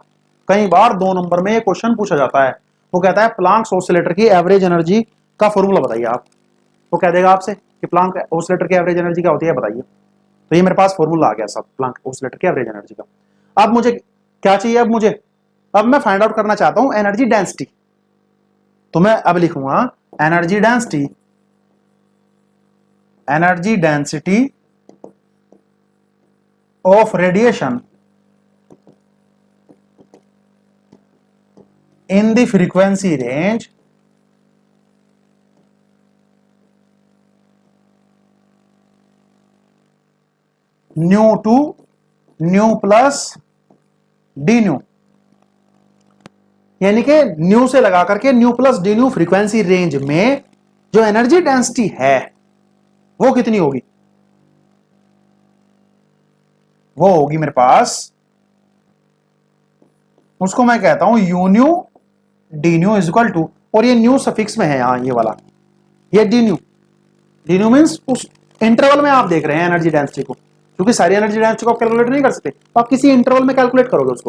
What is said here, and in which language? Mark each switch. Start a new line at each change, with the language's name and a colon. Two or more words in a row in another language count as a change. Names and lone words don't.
Hindi: कई बार 2 नंबर में ये क्वेश्चन पूछा जाता है, वो कहता है प्लांक्स ऑसिलेटर की
English: average energy
Hindi: का फॉर्मूला बताइए आप, वो कह देगा आपसे कि प्लांक ऑसिलेटर की
English: average energy
Hindi: क्या होती है बताइए, तो ये मेरे पास फॉर्मूला आ गया साहब प्लांक ऑसिलेटर की
English: average energy
Hindi: का। अब मुझे क्या चाहिए, अब मुझे अब मैं
English: find out
Hindi: करना चाहता हूं
English: energy density,
Hindi: तो मैं अब लिखूंगा
English: energy density, energy density of radiation in the frequency range nu to nu plus d nu,
Hindi: यानी कि न्यू से लगा करके
English: nu plus d nu frequency range
Hindi: में जो
English: energy density
Hindi: है वो कितनी होगी, वो होगी मेरे पास, उसको मैं कहता हूं
English: u nu d nu is equal to,
Hindi: और ये न्यू सफिक्स में है यहां ये वाला, ये
English: d nu means
Hindi: उस इंटरवल में आप देख रहे हैं
English: energy density
Hindi: को, क्योंकि सारी
English: energy density
Hindi: को आप कैलकुलेट नहीं कर सकते, तो आप किसी इंटरवल में कैलकुलेट करोगे उसको।